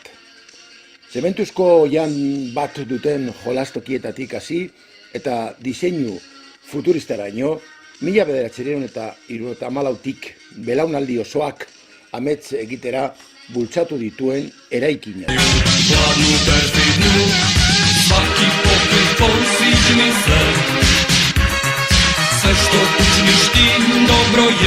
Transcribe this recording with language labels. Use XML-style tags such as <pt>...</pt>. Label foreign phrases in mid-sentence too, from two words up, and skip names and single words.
<eu>Zementuzko jan bat duten jolastokietatik hasi eta diseinu futuristaraino 1974tik belaunaldi osoak amets egitera bultzatu dituen eraikina.</eu> <hr>Hladnu perfidnu, svaki pokrет tvoj sviđi mi se. Sve što učiniš ti dobro je.</hr>